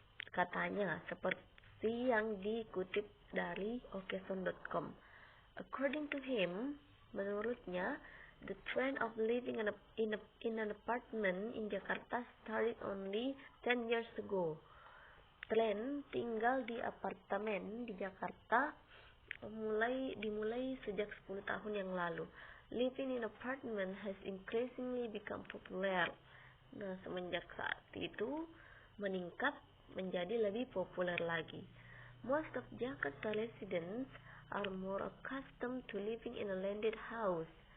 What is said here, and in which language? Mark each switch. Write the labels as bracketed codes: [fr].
[id] Katanya, seperti yang dikutip dari Occasion.com. [en] According to him, menurutnya, the trend of living in an apartment in Jakarta started only 10 years ago. [id] Tren tinggal di apartemen di Jakarta dimulai sejak 10 tahun yang lalu. [en] Living in apartment has increasingly become popular. [id] Nah, semenjak saat itu meningkat menjadi lebih populer lagi. [en] Most of Jakarta residents are more accustomed to living in a landed house.